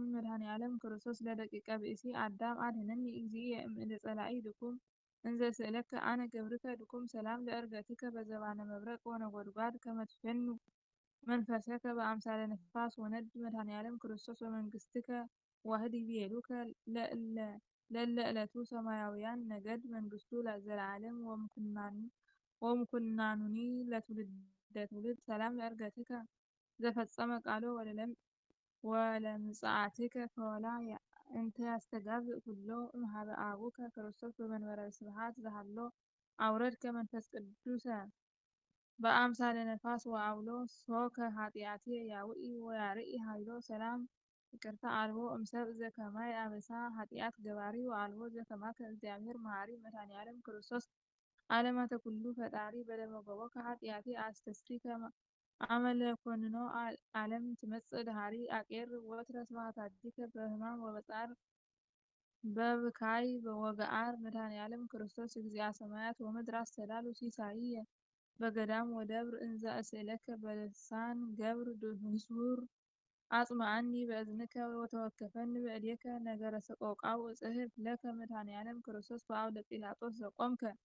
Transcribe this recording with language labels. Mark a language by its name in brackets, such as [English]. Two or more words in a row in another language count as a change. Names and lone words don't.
[Geez] መድኃኔዓለም ክርስቶስ ለደቂቀ ብእሲ አዳም አድኅነኒ እግዚእየ እምእደ ጸላኢ ድኩም እንዘ እስእለከ አነ ገብርከ ድኩም ሰላም ለዕርገትከ በዘባነ መብረቅ ወነጐድጓድ ከመ ትፌኑ መንፈሰከ በአምሳለ ነፋስ ወነድ መድኃኔዓለም ክርስቶስ በመንግሥትከ ዋህድ ይቤሉከ ለእለ ዕለቱ ሰማያውያን ነገድ መንግሥቱ ዘለዓለም ወምኩናኑኒ ለትውልደ ትውልድ ሰላም ለዕርገትከ ዘፈጸመ ቃሎ ወለምጽአትከ ከወላየ እንተ ያስተጋብእ ኩሎ እምኀበ አቡከ ክርስቶስ በመንበረ ስብሐት ዘሃሎ አውረድከ መንፈስ ቅዱሰ በአምሳለ ነፋስ ወአውሎ ሶከ ኃጢአትየ ያውኢ ወያርኢ ኃይሎ ሰላም ይቅርታ አልቦ እምሰብእ ዘከማይ አበሳ ኃጢአት ገባሪ ወአልቦ ዘከማከ እግዚአብሔር መሐሪ መድኃኔዓለም ክርስቶስ ዓለማተ ኩሉ ፈጣሪ በደመ ገቦከ ኃጢአትየ አስተስሪከ አመለ ኮንኖ ዓለም ትመጽእ ድኃሪ አቄር ወትረ ስብሐት አዲከ በሕማም ወበጻር በብካይ ወገአር መድኃኔዓለም ክርስቶስ እግዚአ ሰማያት ወምድር አስተዳሉ ሲሳይየ በገዳም ወደብር እንዘ እስእለከ በልሳን ገብር ድህሱር አጽምዓኒ በእዝንከ ወተወከፈኒ በእዴከ ነገረ ሰቆቃው እጽሕፍ ለከ መድኃኔዓለም ክርስቶስ በአውደ ጲላጦስ ዘቆምከ